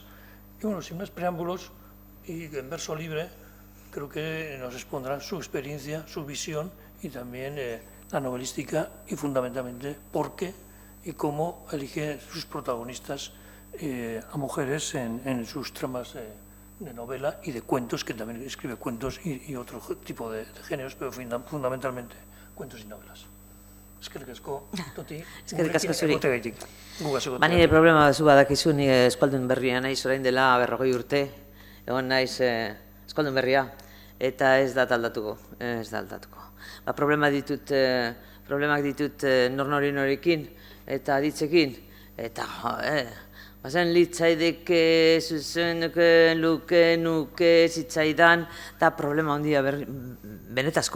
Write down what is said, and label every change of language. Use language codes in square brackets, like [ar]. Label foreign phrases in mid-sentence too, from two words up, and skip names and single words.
[es] Y bueno, sin más preámbulos, y en verso libre, creo que nos expondrán su experiencia, su visión y también la novelística y fundamentalmente por qué y cómo elige sus protagonistas a mujeres en sus tramas de novela y de cuentos, que también escribe cuentos y otro tipo de géneros, pero fundamentalmente cuentos y novelas. [eu] Eskerrik asko, Toti. Eskerrik asko zuri. Gugazeko. Ba, nire problema zu badakizu, ni eskualdun berria naiz, orain dela 40 urte, egon naiz eskualdun berria, eta ez da aldatuko, ez da aldatuko. Ba, problemak ditut nornorekin eta aditzekin, eta bazen litzaideke, zuzenduke, nuke, zitzaidan, eta problema handia, benetazko